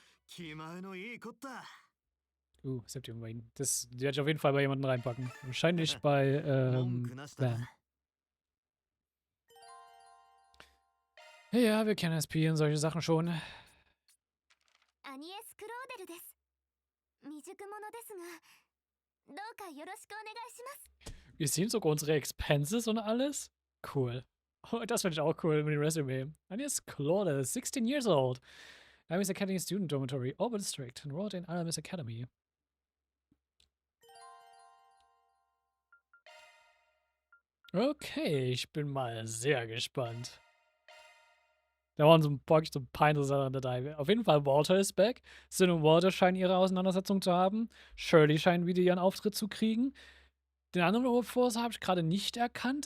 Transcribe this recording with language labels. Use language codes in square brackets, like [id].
[ja] 気前のいいこった。 [en] Septium Wayne. [de] Das werde ich auf jeden Fall bei jemandem reinpacken. Wahrscheinlich bei, Van. Ja, wir kennen SP und solche Sachen schon. [ja] Agnèsクローデルです。未熟者ですが、どうかよろしくお願いします。 [de] Wir sehen sogar unsere Expenses und alles. Cool. Oh, das finde ich auch cool mit dem Resume. [en] Agnès Claude, 16 years old. Alamis Academy Student Dormitory, Orbit District, enrolled in Alamis Academy. [de] Okay, ich bin mal sehr gespannt. Da waren so ein paar interessante Sachen dabei. Auf jeden Fall, Walter ist back. Sin und Walter scheinen ihre Auseinandersetzung zu haben. Shirley scheint wieder ihren Auftritt zu kriegen. Den anderen Overforce habe ich gerade nicht erkannt.